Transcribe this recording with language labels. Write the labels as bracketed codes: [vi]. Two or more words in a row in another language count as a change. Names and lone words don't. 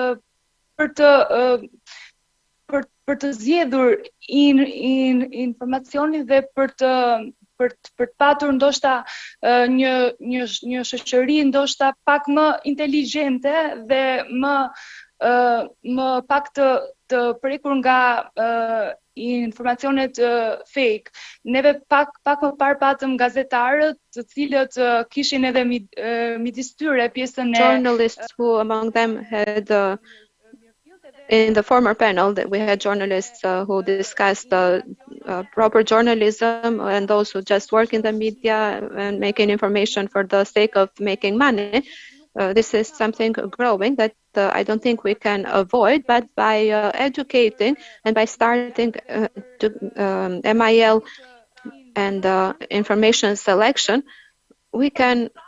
[sq] për të zgjedhur informacionin dhe për të patur ndoshta një shoqëri ndoshta pak më inteligjente dhe më pak të prekur nga informacionet fake. Neve pak më parë patëm gazetarët të cilët kishin edhe midis tyre pjesën e [en] journalists who among them had in the former panel that we had journalists who discussed proper journalism and those who just work in the media and making information for the sake of making money. This is something growing that I don't think we can avoid, but by educating and by starting MIL and information selection, we can